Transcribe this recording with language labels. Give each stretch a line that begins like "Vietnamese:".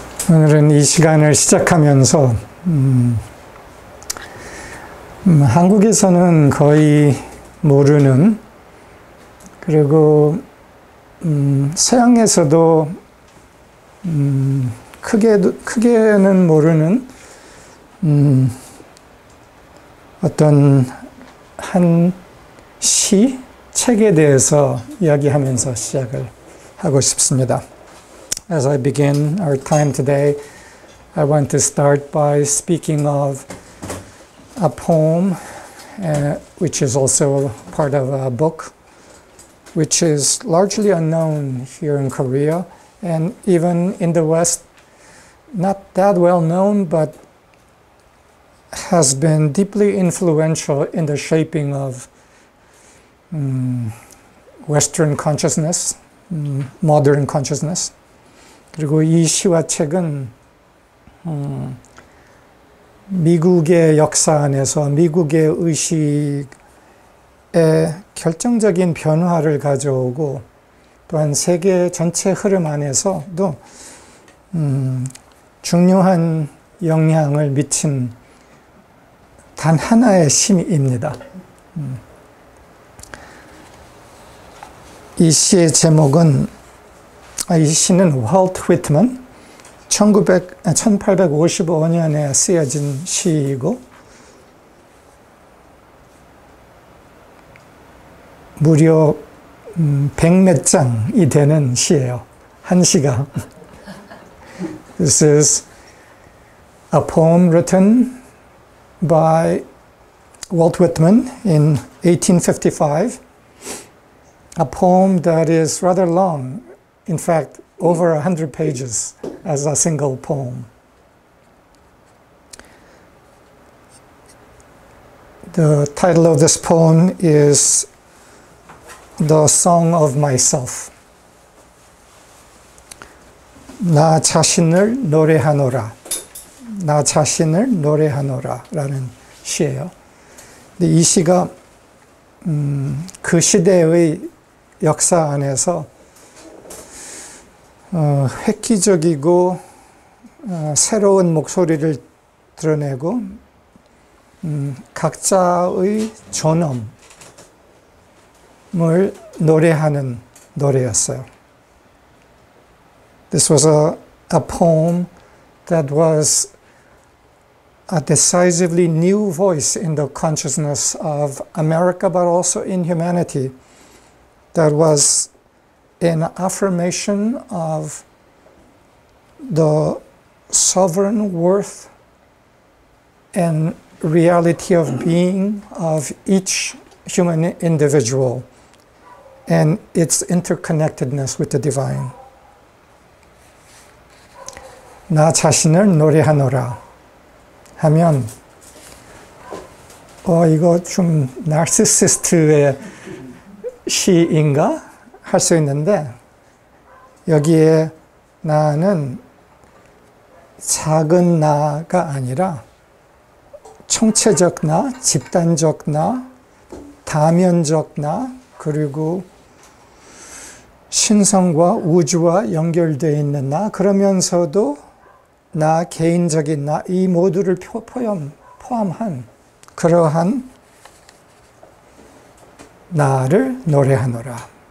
Korean: 오늘은 이 시간을 시작하면서 한국에서는 거의 모르는, 그리고 서양에서도 크게는 모르는 어떤 한 책에 대해서 이야기하면서 시작을 하고 싶습니다.
English: As I begin our time today, I want to start by speaking of a poem, which is also part of a book, which is largely unknown here in Korea, and even in the West, not that well known, but has been deeply influential in the shaping of Western consciousness, modern consciousness.
Korean: 그리고 이 시와 책은 미국의 역사 안에서 미국의 의식에 결정적인 변화를 가져오고, 또한 세계 전체 흐름 안에서도 중요한 영향을 미친 단 하나의 시입니다. 이 시의 제목은, 이 시는 월트 위트먼 1855년에 쓰여진 시이고, 무려 100몇 장이 되는 시예요. 한 시가.
English: This is a poem written by Walt Whitman in 1855. A poem that is rather long. In fact, over 100 pages as a single poem. The title of this poem is The Song of Myself.
Korean: 나 자신을 노래하노라. 나 자신을 노래하노라 라는 시예요. 근데 이 시가 그 시대의 역사 안에서 획기적이고 새로운 목소리를 드러내고 각자의 존엄을 노래하는 노래였어요.
English: This was a poem that was a decisively new voice in the consciousness of America, but also in humanity, that was an affirmation of the sovereign worth and reality of being of each human individual and its interconnectedness with the divine.
Korean: 나 자신을 노래하노라 하면 이거 좀 나르시시스트의 시인가? 할 수 있는데, 여기에 나는 작은 나가 아니라 총체적 나, 집단적 나, 다면적 나, 그리고 신성과 우주와 연결되어 있는 나, 그러면서도 나 개인적인 나, 이 모두를 포함한 그러한 나를 노래하노라.